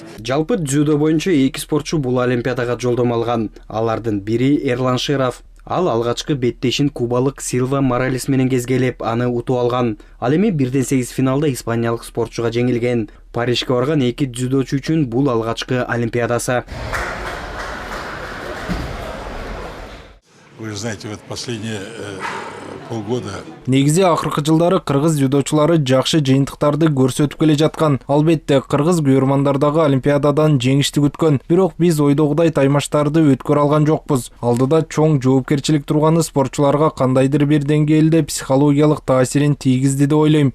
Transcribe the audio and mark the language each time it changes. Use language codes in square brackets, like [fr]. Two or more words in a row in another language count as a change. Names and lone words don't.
[ky] Жалпы дзюдо боюнча 2 спортчу бул Олимпиадага жолдомо алган. Алардын бири Эрлан Шеров. Ал алгачкы беттешин кубалык Силва Моралес менен кезгелеп, аны утуп алган. Ал эми 1-8 финалда испаниялык спортчуга жеңилген. Парижге барган 2 дзюдочу үчүн бул алгачкы Олимпиадасы. [ru] Вы же знаете, вот последние полгода. [ky] Негизи акыркы жылдары кыргыз дзюдочулары жакшы жыйынтыктарды көрсөтүп келе жаткан. Албетте, кыргыз күйөрмандар дагы Олимпиададан жеңишти күткөн. Бирок биз ойдогудай таймаштарды өткөрө алган жокпуз. Алдыда чоң жоопкерчилик турганы спортчуларга кандайдыр бир деңгээлде психологиялык таасирин тийгизди деп ойлойм.